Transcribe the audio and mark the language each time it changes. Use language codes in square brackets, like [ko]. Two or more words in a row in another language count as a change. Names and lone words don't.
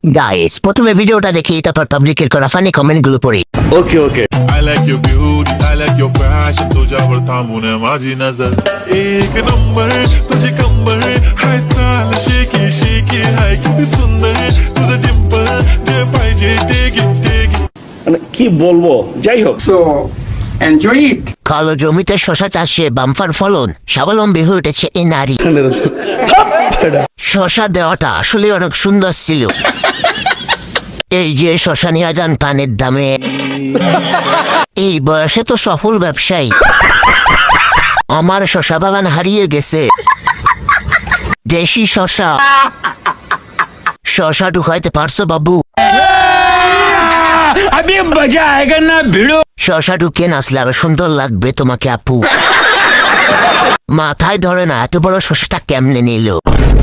[bn] গাইস প্রথমে ভিডিওটা দেখি তারপর পাবলিকের করা [en] funny comment [bn] গুলো পড়ি। [en] okay okay I like your beauty, I like your fashion. [mr] तुझ्यावर थांबून माझी नजर एक नंबर तुझे कंबर हाय चाल शेकी शेकी हाय किती सुंदर तुझं डिंपल जे पाहिजे ते घे [bn] মানে কি বলবো, যাই হোক। [en] So enjoy it. [bn] কালো জমিতে শশা চাষে বাম্পার ফলন, স্বাবলম্বী হয়ে উঠেছে এই নারী। শশা দেওয়াটা আসলে অনেক সুন্দর ছিল। এই যে শশা নিয়ে যান পানের দামে, এই বয়সে তো সফল ব্যবসায়ী। আমার শশা বাগান হারিয়ে গেছে। দেশি শশা, শশা ঢুকাইতে পারছো বাবু? [hi] अभी मजा आएगा ना भिड़ो। [bn] শশা ঢুকিয়ে নাচলে আবার সুন্দর লাগবে তোমাকে আপু। মাথায় ধরে না এত বড় শশাটা কেমনে নিল।